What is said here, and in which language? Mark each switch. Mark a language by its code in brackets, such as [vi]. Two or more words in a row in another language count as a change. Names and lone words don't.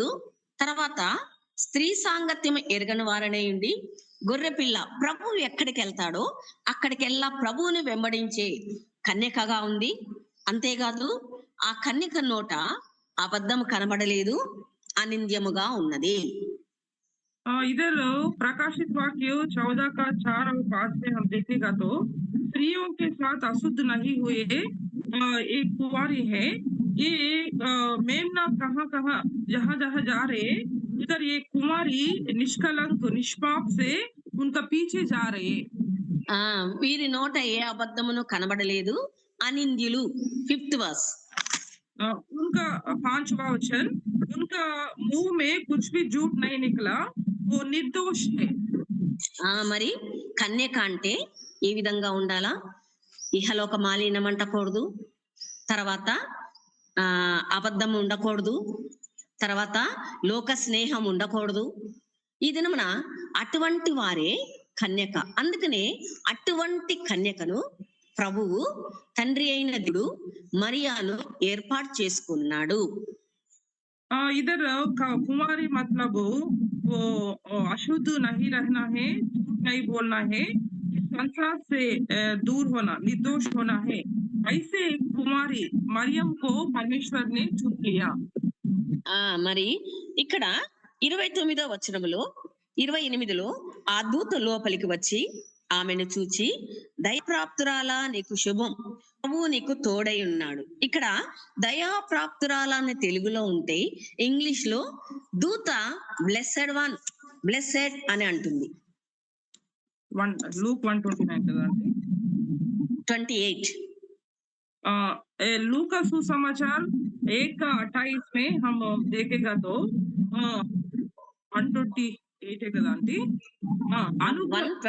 [te] తర్వాత స్త్రీ సాంగత్యం ఎరగని వారనే ఉండి గొర్రెపిల్ల ప్రభువు ఎక్కడికి వెళ్తాడో అక్కడికెల్లా ప్రభువుని వెంబడించే కన్యకగా ఉంది. అంతేకాదు ఆ కన్యక నోట అబద్ధం కనబడలేదు, అనింద్యముగా ఉన్నది. [hi] इधर प्रकाशित वाक्य 14 का 4 और 5 में हम देखेगा तो स्त्रियों के साथ अशुद्ध नहीं हुए एक कुंवारी है। ये मेमना कहाँ-कहाँ जहाँ-जहाँ जा रहे, उधर ये कुंवारी निष्कलंक निष्पाप से उनका पीछे जा रहे। [te] ఆ వీరి నోట ఏ అబద్ధమును కనబడలేదు, అనింద్యులు. 5th వర్స్. [hi] उनका 5वां वचन, उनका मुंह में कुछ भी झूठ नहीं निकला, वो निर्दोष है। [te] మరి కన్యక అంటే ఏ విధంగా ఉండాలా? ఇహలోక మాలిన్యం అంటకూడదు, తర్వాత అబద్ధం ఉండకూడదు, తర్వాత లోక స్నేహం ఉండకూడదు. ఈ దినమున అటువంటి వారే కన్యక. అందుకనే అటువంటి కన్యకను ప్రభువు తండ్రి అయిన దేవుడు మరియాను ఏర్పాటు చేసుకున్నాడు. [hi] इधर कुंवारी मतलब वो अशुद्ध नहीं रहना है, झूठ नहीं बोलना है, इस संसार से दूर होना, निर्दोष होना है। ऐसे एक कुमारी मरियम को परमेश्वर ने चुन लिया। [te] మరి ఇక్కడ 29వ వచనములో 28లో ఆ దూత లోపలికి వచ్చి ఆమెను చూచి దయాప్రాప్తురాలా నీకు శుభం, ప్రభువు నీకు తోడై ఉన్నాడు. ఇక్కడ దయాప్రాప్తురాలా అని తెలుగులో ఉంటే ఇంగ్లీష్ లో దూత [en] blessed one, [te] బ్లెస్సెడ్ అని అంటుంది. लूक 1:29 कదండి. 28 [hi] लूक का सुसमाचार 1:28 में हम देखेगा तो 128 है कదండి. अनुग्रह